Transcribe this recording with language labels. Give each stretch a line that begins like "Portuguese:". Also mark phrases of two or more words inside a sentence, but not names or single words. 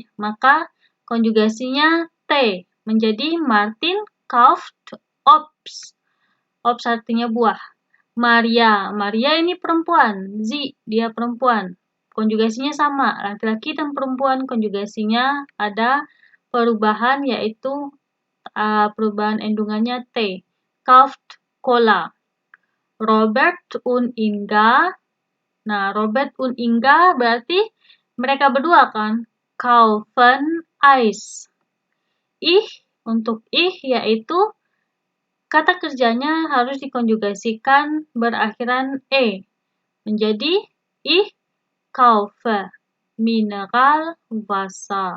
Indonesian: Maka konjugasinya T menjadi
German: Martin kauft Obst.
Indonesian: Obst artinya buah. Maria. Maria ini perempuan. Dia perempuan. Konjugasinya sama. Laki-laki dan perempuan konjugasinya ada perubahan yaitu perubahan endungannya T.
German: Kauft Cola. Robert und Inga.
Indonesian: Nah,
German: Robert und Inga
Indonesian: berarti mereka berdua kan?
German: Kaufen Eis.
Indonesian: Untuk yaitu kata kerjanya harus dikonjugasikan berakhiran E.
German: Menjadi ich kaufe Mineral Wasser.